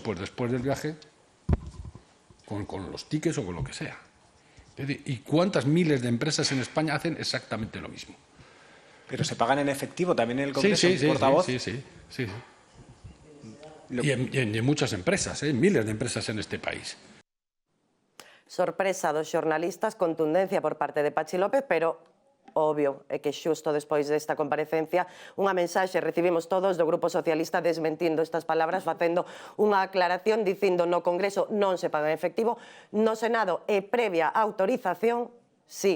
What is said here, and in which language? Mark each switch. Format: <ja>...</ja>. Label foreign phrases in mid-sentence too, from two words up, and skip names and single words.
<es>Pues después del viaje, con los tickets o con lo que sea. ¿Y cuántas miles de empresas en España hacen exactamente lo mismo? Pero se pagan en efectivo también en el Congreso, portavoz. Sí. Y en muchas empresas, miles de empresas en este país.</es> <gl>Sorpresa dos xornalistas, contundencia por parte de Pachi López, pero obvio é que xusto despois desta comparecencia unha mensaxe recibimos todos do Grupo Socialista desmentindo estas palabras, facendo unha aclaración dicindo no Congreso non se paga en efectivo, no Senado e previa autorización, sí.</gl>